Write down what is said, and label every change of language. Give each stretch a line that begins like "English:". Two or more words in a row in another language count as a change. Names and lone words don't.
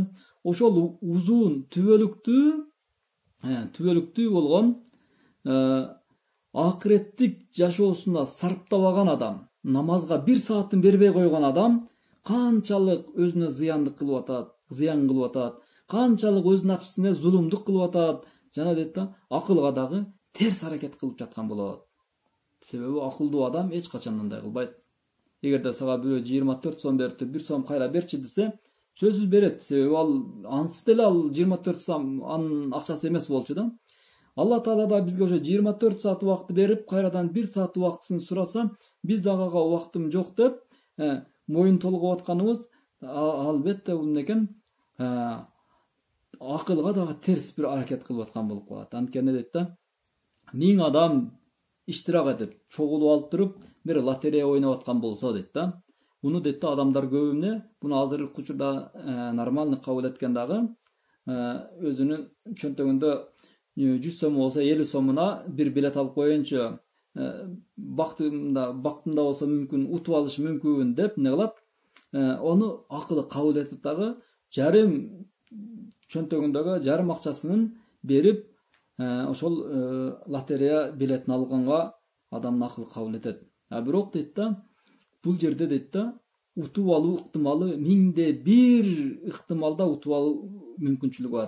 Kyrgyz: Ошол узун түбөлүктүү болгон акыреттик жашоосуна сарптабаган адам, намазга 1 саатын бербей койгон адам канчалык өзүнө зыян кылып атат, канчалык өз нафсине зулумдук кылып атат, жана дейт да, акылга дагы терс аракет кылып жаткан болот. Себеби акылдуу адам эч качан андай кылбайт. Эгерде сага бирөө 24 сом берип, 1 сом кайра берчи десе, сөзсүз берет. Себеби ал ансыз деле ал 24 сом анын акчасы эмес болчу да. Аллах Таала да бизге ошо 24 saat убакыт берип, кайрадан 1 saat убактысын сураса, биз дагы ага убактым жок деп, моюн толгоп атканыбыз албетте бул экен, акылга дагы терс бир аракет кылып аткан болуп калат. Анткени дейт да, 1000 адам иштирак этип, чогулуп алып туруп, бир лотерея ойноп аткан болсо дейт да, Буну детти адамдар көп эмне, буну азыркы учурда нормальный кабыл эткен дагы өзүнүн чөнтөгүндө 100 сом болсо 50 сомуна бир билет алып коеюнчу бактымда болсо мүмкүн утуп алыш мүмкүн деп эмне кылат? Ону акыллы кабыл этип дагы жарым çöntөгүндөгү жарым акчасын берип ошол лотерея билетин алганга адамдын акылы кабыл этет. Бирок дейт да, бул жерде дейт да, утуп алуу ыктымалы 1000-1 ыктымалда утуп алуу мүмкүнчүлүгү бар.